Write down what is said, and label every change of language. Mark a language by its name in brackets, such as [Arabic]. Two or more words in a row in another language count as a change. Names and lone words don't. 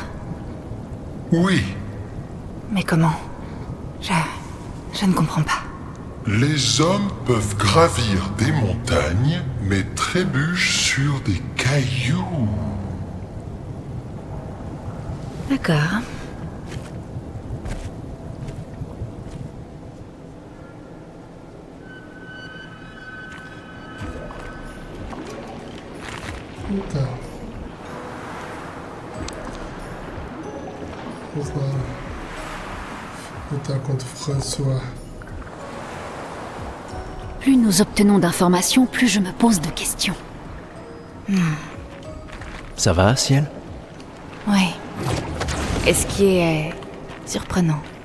[French] Oui, Mais comment? Je ne comprends pas. les hommes peuvent gravir des montagnes, mais trébuchent sur des cailloux. D'accord. [Portuguese] Tá. Vamos lá. Lutar contra o François. [French] Plus nous obtenons d'informations, plus je me pose de questions. Ça va, Ciel? Oui. Esquier est surprenant.